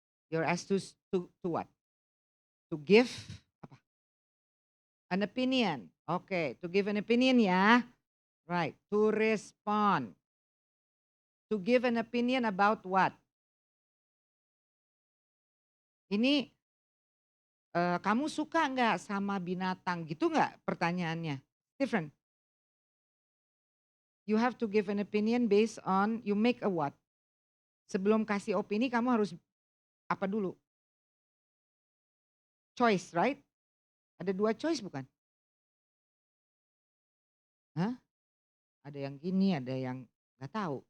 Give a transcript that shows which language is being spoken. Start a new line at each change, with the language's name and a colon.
English: You're asked to what? To give apa? An opinion. Oke, to give an opinion ya. Right, to respond. To give an opinion about what?
Indonesian: Ini kamu suka nggak sama binatang gitu nggak pertanyaannya?
English: Different. You have to give an opinion based on you make a what?
Indonesian: Sebelum kasih opini kamu harus apa dulu?
English: Choice, right?
Indonesian: Ada 2 choice bukan? Hah? Ada yang gini, ada yang nggak tahu.